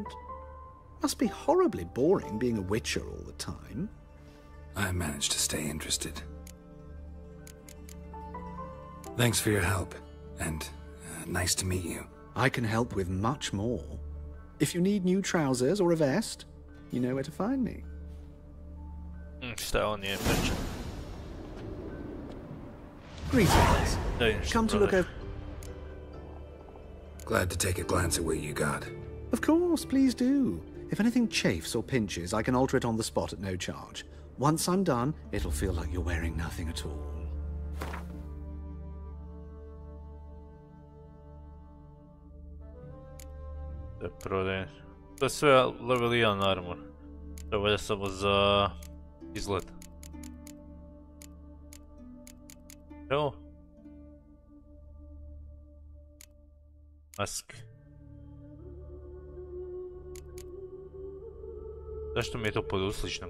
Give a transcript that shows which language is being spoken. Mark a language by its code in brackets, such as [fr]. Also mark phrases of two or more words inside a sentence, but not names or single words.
[en] Must be horribly boring being a witcher all the time. I managed to stay interested. Thanks for your help, and nice to meet you. I can help with much more. If you need new trousers or a vest, you know where to find me. [sr] Šta on je priča? [en] Greetings. Come to look over... Glad to take a glance at what you got. Of course, please do. If anything chafes or pinches, I can alter it on the spot at no charge. Once I'm done, it'll feel like you're wearing nothing at all. [sr] Da prodajem. To je sve [en] level 1 armor. [sr] To je samo za izgled. Evo. Maske. Zašto mi je to pod usličnom?